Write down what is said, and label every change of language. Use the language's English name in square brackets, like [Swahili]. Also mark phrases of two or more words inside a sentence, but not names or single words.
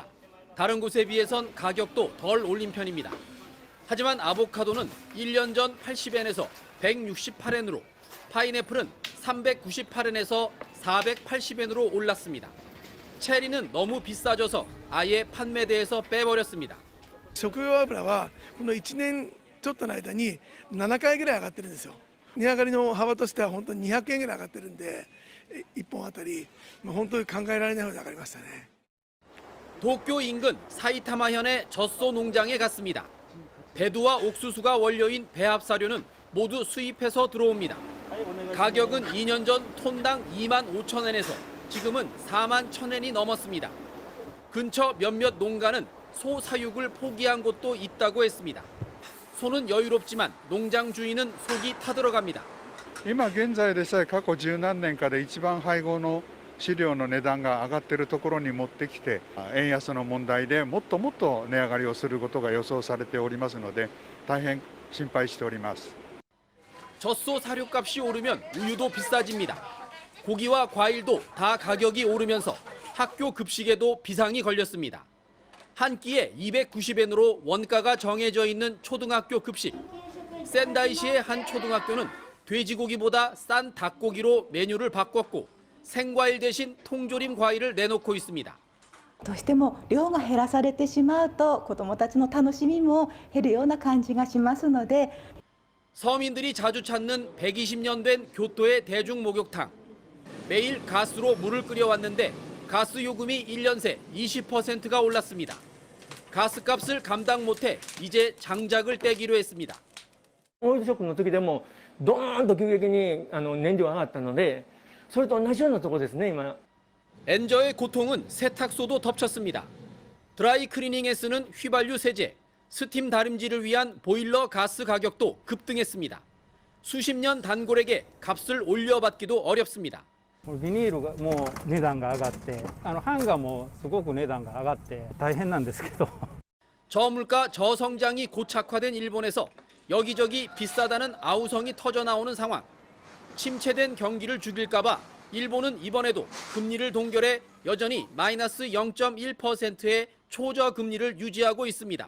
[Korean] 다른 곳에 비해선 가격도 덜 올린 편입니다. 하지만 아보카도는 1년 전 80엔에서 168엔으로, 파인애플은 398엔에서 480엔으로 올랐습니다. 체리는 너무 비싸져서 아예 판매대에서 빼버렸습니다. [Japanese] 食用油はこの1年ちょっとの間に7回ぐらい上がってるんですよ。値上がりの幅としては本当に200円ぐらい上がってるんで、1本あたり本当に考えられないほど上がりましたね。 [Korean] 도쿄 인근 사이타마현의 젖소 농장에 갔습니다. 배두와 옥수수가 원료인 배합사료는 모두 수입해서 들어옵니다. 가격은 2년 전 톤당 25,000엔에서 지금은 41,000엔이 넘었습니다. 근처 몇몇 농가는 소 사육을 포기한 곳도 있다고 했습니다. 소는 여유롭지만 농장 주인은 속이 타들어갑니다. [Japanese] 今現在でさえ過去十何年から一番配合の飼料の値段が上がっているところに持ってきて、円安の問題でもっともっと値上がりをすることが予想されておりますので、大変心配しております。 [Korean] 젖소 사료값이 오르면 우유도 비싸집니다. 고기와 과일도 다 가격이 오르면서 학교 급식에도 비상이 걸렸습니다. 한 끼에 290엔으로 원가가 정해져 있는 초등학교 급식. 센다이시의 한 초등학교는 돼지고기보다 싼 닭고기로 메뉴를 바꿨고 생과일 대신 통조림 과일을 내놓고 있습니다. [Japanese] どうしても量が減らされてしまうと子どもたちの楽しみも減るような感じがしますので [Korean] 서민들이 자주 찾는 120년 된 교토의 대중 목욕탕. 매일 가스로 물을 끓여왔는데 가스 요금이 1년 새 20%가 올랐습니다. 가스값을 감당 못해 이제 장작을 떼기로 했습니다. [Japanese] オイルショックの時でもドーンと急激に燃料が上がったので、それと同じようなところですね、今。 [Korean] 엔저의 고통은 세탁소도 덮쳤습니다. 드라이 클리닝에 쓰는 휘발유 세제, 스팀 다림질을 위한 보일러 가스 가격도 급등했습니다. 수십 년 단골에게 값을 올려받기도 어렵습니다. [Japanese] ビニールがもう値段が上がって、ハンガーもすごく値段が上がって大変なんですけど。 [Korean] 저물가 저성장이 고착화된 일본에서 여기저기 비싸다는 아우성이 터져나오는 상황. 침체된 경기를 죽일까 봐 일본은 이번에도 금리를 동결해 여전히 마이너스 0.1%의 초저금리를 유지하고 있습니다.